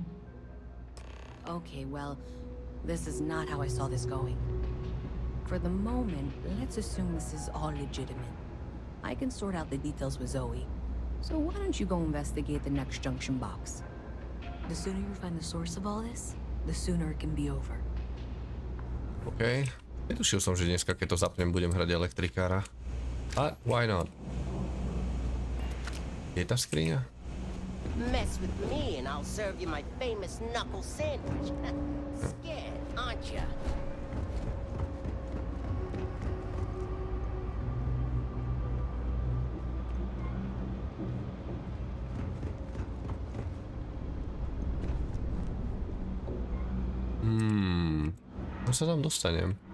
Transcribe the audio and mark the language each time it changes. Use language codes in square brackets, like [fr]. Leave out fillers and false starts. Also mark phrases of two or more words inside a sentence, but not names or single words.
[en] Okay, well, this is not how I saw this going. For the moment, let's assume this is all legitimate. I can sort out the details with Zoe. So why don't you go investigate the next junction box? The sooner you find the source of all this, the sooner it can be over. OK. [sk] Netušil som, že dneska, keď to zapnem, budem hrať elektrikára. [en] A why not? [sk] Je tá skriňa? [en] Mess with me and I'll serve you my famous knuckle sandwich. Scared, aren't ya? [sk] Ako sa tam dostanem?